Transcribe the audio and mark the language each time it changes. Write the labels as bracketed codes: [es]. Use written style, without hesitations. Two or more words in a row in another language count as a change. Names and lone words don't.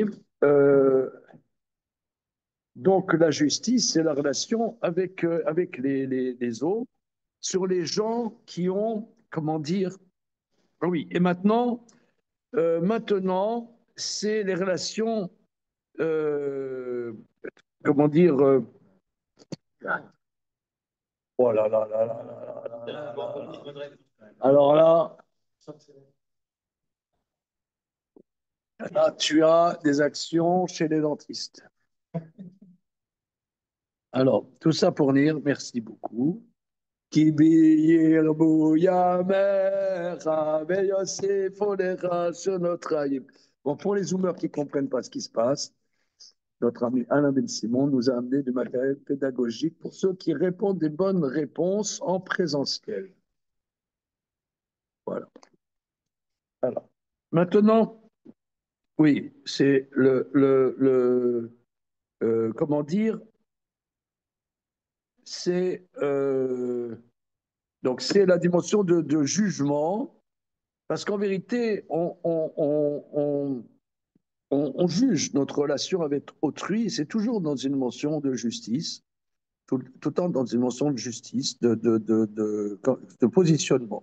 [fr] euh, donc la justice, c'est la relation avec les autres, sur les gens qui ont, comment dire, ah oui, et maintenant, c'est les relations, euh, comment dire, oh là là là là là là là là là. Alors là, tu as des actions chez les dentistes. Alors, tout ça pour dire, merci beaucoup. [he] כי בי ירבו ימיך ויוסיפו לך שנות חיים. [fr] Bon, pour les zoomers qui ne comprennent pas ce qui se passe, notre ami Alain Ben Simon nous a amené du matériel pédagogique pour ceux qui répondent des bonnes réponses en présentiel. Voilà. Alors, maintenant, oui, c'est comment dire, c'est donc c'est la dimension de jugement, parce qu'en vérité, on juge notre relation avec autrui, c'est toujours dans une mention de justice, tout le temps dans une mention de justice, de positionnement.